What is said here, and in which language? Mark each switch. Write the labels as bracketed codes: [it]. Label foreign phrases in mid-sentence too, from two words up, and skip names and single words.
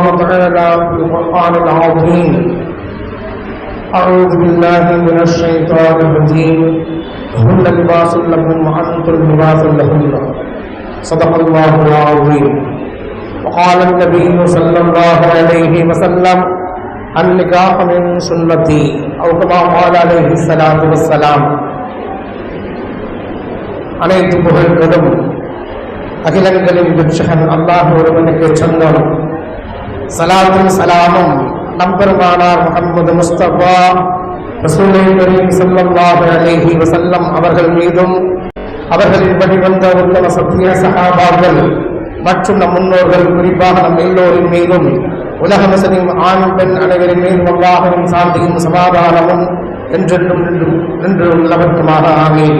[ar] تعالى في القرآن العظيم أعوذ بالله من الشيطان الرجيم هن لباس لكم وأنتم لباس لهن صدق الله العظيم وقال النبي صلى الله عليه وسلم النكاح من سنتي أو كما قال عليه الصلاة والسلام [ta] அனைத்து புகழ்களும் அகிலங்களின் விட்சகன் அல்லாஹ் ஒருவனுக்கு சொந்தம். சலாத்தும் சலாமும் நம்பெருமானார் முஹம்மது முஸ்தபா [ar] رسول كريم صلى الله عليه وسلم [ta] அவர்கள் மீதும் அவர்களின் வழிவந்த உத்தம சத்திய சஹாபாக்கள் மற்றும் நம் முன்னோர்கள் குறிப்பாக நம் எல்லோரின் மீதும் உலக முஸ்லிம் ஆண் பெண் அனைவரின் மீதும் அல்லாஹ்வின் சாந்தியும் சமாதானமும் என்றென்றும் நின்று உள்ளவற்றுமாக ஆமீன்.